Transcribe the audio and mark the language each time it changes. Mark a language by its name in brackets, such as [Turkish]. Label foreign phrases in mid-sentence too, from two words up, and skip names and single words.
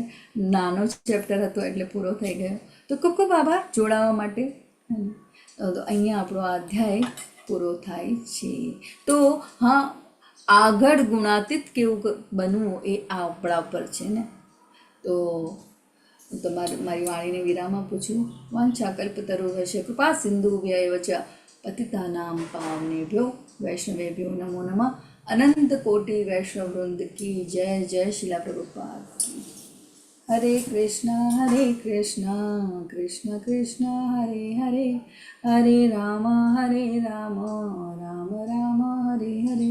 [Gujarati] નાનો ચેપ્ટર હતો એટલે પૂરો થઈ ગયો. તો ખૂબ ખૂબ આભાર જોડાવા માટે. તો અહીંયા આપણો આ અધ્યાય પૂરો થાય છે. તો હા, આગળ ગુણાતીત કેવું બનવું એ આપણા પર છે ને. તો મારી વાણીને વિરામ આપું છું. [Sanskrit] વાંછા કલ્પતરુભ્યશ્ચ કૃપા સિંધુભ્યૈવ ચ પતિતાનાં પાવનેભ્યો વૈષ્ણવેભ્યો નમો નમઃ. [Hindi] अनंत कोटि वैष्णव वृंद की जय. जय शिला प्रभुपाद की. [Sanskrit] હરે કૃષ્ણ કૃષ્ણ કૃષ્ણ હરે હરે, હરે રામ રામ રામ હરે હરે.